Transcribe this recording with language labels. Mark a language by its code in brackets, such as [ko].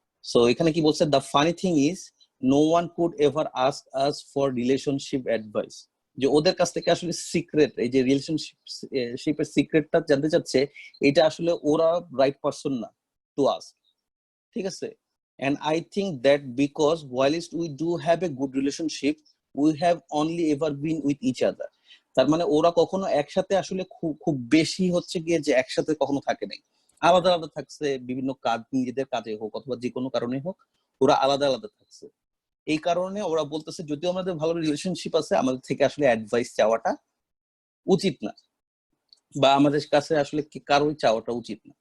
[bn] So এখানে কি বলছে, [en] The funny thing is no one could ever ask us for relationship advice. [bn] যে ওদের কাছ থেকে আসলে সিক্রেট, এই যে রিলেশনশিপের সিক্রেটটা জানতে চাচ্ছে, এটা আসলে ওরা রাইট পারসন না টু আস্ক, ঠিক আছে। [en] And I think that because whilst we do have a good relationship, we have only ever been with each other. [bn] তার মানে ওরা কখনো একসাথে আসলে খুব বেশি হচ্ছে গিয়ে যে একসাথে কখনো থাকে নাই, আলাদা আলাদা থাকছে, বিভিন্ন কাজ, নিজেদের কাজে হোক অথবা যে কোনো কারণে হোক, ওরা আলাদা আলাদা থাকছে। এই কারণে ওরা বলতেছে যদিও আমাদের ভালো রিলেশনশিপ আছে, আমাদের থেকে আসলে অ্যাডভাইস চাওয়াটা উচিত না, বা আমাদের কাছে আসলে কারোই চাওয়াটা উচিত না।